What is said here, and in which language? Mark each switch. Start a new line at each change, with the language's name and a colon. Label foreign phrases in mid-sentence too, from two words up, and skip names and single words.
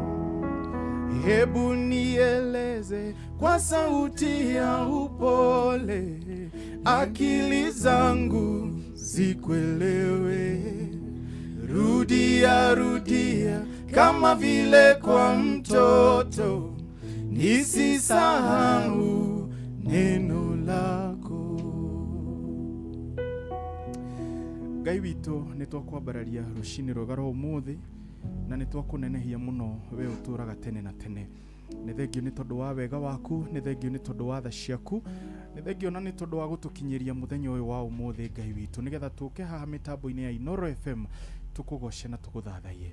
Swahili: Hebu nieleze kwa sauti ya upole, akili zangu zikuelewe. Rudia, rudia kama vile kwa mtoto, nisisahau neno lako.
Kikuyu: Ngai witũ nĩtwakwambararia rũcinĩ rwega rwa ũmũthĩ, na nĩtwakũnenehia mũno we ũtũraga tene na tene. Nĩ thengio nĩ tondũ wa wega waku, nĩ thengio nĩ tondũ wa tha ciaku, nĩ thengio na nĩ tondũ wa gũtũkinyĩria mũthenya ũyũ wa ũmũthĩ Ngai witũ, nĩgetha tũke haha mĩtambo-inĩ ya Inooro FM tũkũgoce na tũgũthathaie.